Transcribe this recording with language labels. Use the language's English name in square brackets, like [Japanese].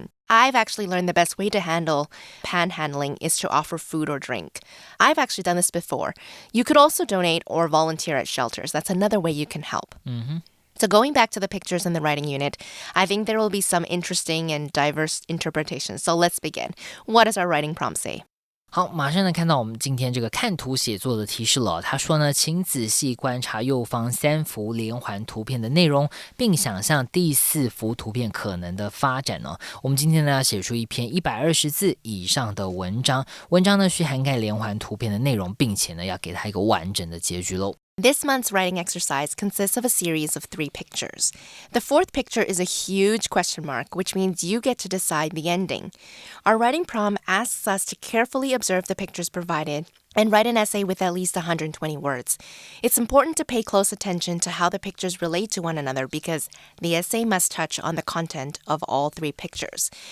[English] I've actually learned the best way to handle panhandling is to offer food or drink. I've actually done this before. You could also donate or volunteer at shelters. That's another way you can help.So going back to the pictures in the writing unit, I think there will be some interesting and diverse interpretations. So let's begin. What does our writing prompt say? [Chinese] 好，马上呢看到我们今天这个看图写作的提示了。他说呢，请仔细观察右方3幅连环图片的内容，并想象第4幅图片可能的发展呢。我们今天呢要写出一篇120字以上的文章，文章呢需涵盖连环图片的内容，并且呢要给它一个完整的结局喽。 [English] This month's writing exercise consists of a series of 3 pictures. The 4th picture is a huge question mark, which means you get to decide the ending. Our writing prompt asks us to carefully observe the pictures provided and write an essay with at least 120 words. It's important to pay close attention to how the pictures relate to one another because the essay must touch on the content of all 3 pictures.